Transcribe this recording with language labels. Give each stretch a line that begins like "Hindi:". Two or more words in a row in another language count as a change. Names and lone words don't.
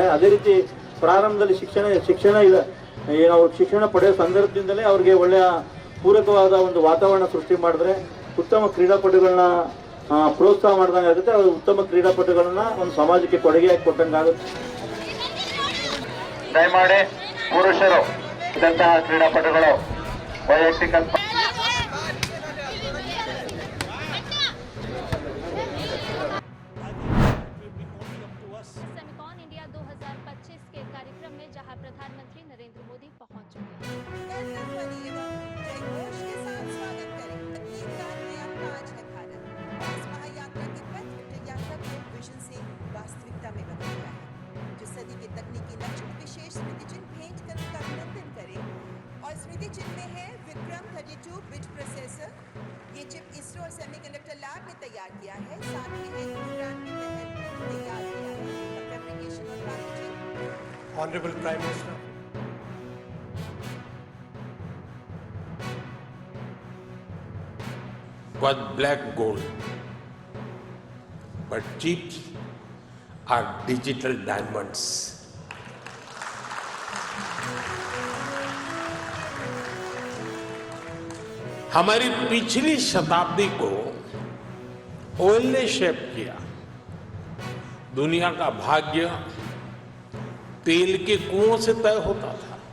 Kannada: ಅದೇ ರೀತಿ ಪ್ರಾರಂಭದಲ್ಲಿ ಶಿಕ್ಷಣ ಪಡೆಯುವ ಸಂದರ್ಭದಿಂದಲೇ ಅವ್ರಿಗೆ ಒಳ್ಳೆಯ ಪೂರಕವಾದ ಒಂದು ವಾತಾವರಣ ಸೃಷ್ಟಿ ಮಾಡಿದ್ರೆ ಉತ್ತಮ ಕ್ರೀಡಾಪಟುಗಳನ್ನ ಪ್ರೋತ್ಸಾಹ ಮಾಡಿದಂಗೆ ಆಗುತ್ತೆ. ಅವರು ಉತ್ತಮ ಕ್ರೀಡಾಪಟುಗಳನ್ನ ಒಂದು ಸಮಾಜಕ್ಕೆ ಕೊಡುಗೆಯಾಗಿ ಕೊಟ್ಟಂಗಾಗುತ್ತೆ. ದಯಮಾಡಿ ಪುರುಷರು ಇದಂತಹ ಕ್ರೀಡಾಪಟುಗಳು ವೈಯಕ್ತಿಕ
Hindi: सेमिकॉन इंडिया 2025 के कार्यक्रम में जहां प्रधानमंत्री नरेंद्र मोदी पहुंच चुके हैं। वास्तविकता में बदल गया है। जो सदी के तकनीकी लक्ष्य विशेष स्मृति चिन्ह भेंट कर उनका अभिनंदन करें। और स्मृति चिन्ह में है विक्रम 32
English: bit processor.
Hindi: ये चिप इसरो और
English: semiconductor lab
Hindi: ने तैयार किया है। साथ ही एक प्रोग्राम के तहत तैयार किया है और फैब्रिकेशन और पैकेजिंग।
English: Honorable Prime Minister, was black gold, but chips are digital diamonds.
Hindi: हमारी पिछली शताब्दी को ऑयल ने शेप किया। दुनिया का भाग्य तेल के कुओं से तय होता था।